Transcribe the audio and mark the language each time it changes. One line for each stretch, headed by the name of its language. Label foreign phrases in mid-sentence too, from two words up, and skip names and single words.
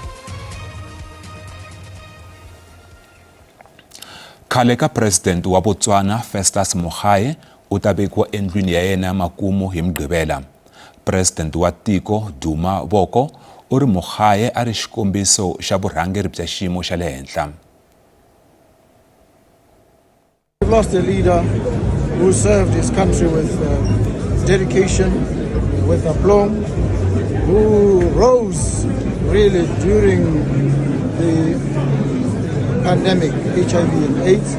Tsonga: Khale ka president wa Botswana Festus Mogae u ta vekiwa endlwini ya yena ya makumu hi Mugqivela. President wa tiko Duma Boko u ri Mogae a ri xikombiso xa vurhangeri bya xiyimo xa le henhla.
English: We've lost a leader who served his country with dedication, with aplomb, who rose really during the pandemic, HIV and AIDS.